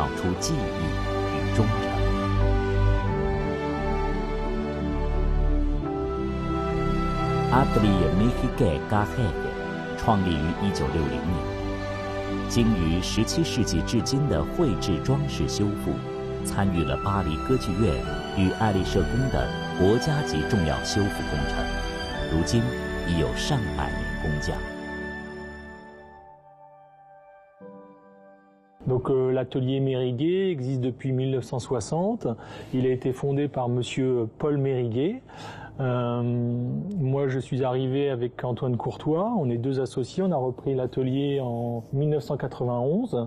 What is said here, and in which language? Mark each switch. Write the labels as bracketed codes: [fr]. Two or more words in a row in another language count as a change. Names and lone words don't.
[zh] 出技艺与忠诚。Atelier Mexique Garrett 创立于1960年，精于17世纪至今的绘制装饰修复，参与了巴黎歌剧院与爱丽舍宫的国家级重要修复工程，如今已有上百名工匠。 [fr] Donc l'atelier Mériguet existe depuis 1960. Il a été fondé par monsieur Paul Mériguet. Moi je suis arrivé avec Antoine Courtois, on est deux associés, on a repris l'atelier en 1991.